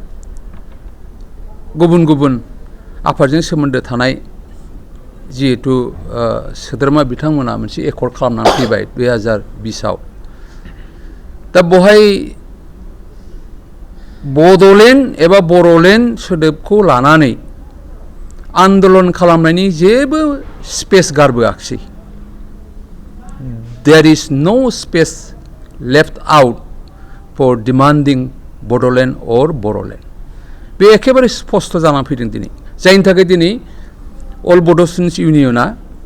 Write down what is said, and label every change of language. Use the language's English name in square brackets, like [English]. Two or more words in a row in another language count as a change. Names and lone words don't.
[Bodo] गुबुन गुबुन आफादजों सोमोन्दो थानाय जिहेतु सोद्रोमा बिथांमोना मोनसे एकर्ड खालामनानै फैबाय 2020आव दा बहाय बड'लेण्ड एबा बर'लेण्ड सोदोबखौ लानानै आन्दलन खालामनायनि जेबो स्पेस गारबोआखिसै [English] there is no space left out for demanding Bodoland or Boroland [Bodo] बे एखेबारे स्पष्ट जानानै फैदों दिनै जायनि थाखाय दिनै अल बड' स्टुडेन्टस इउनियना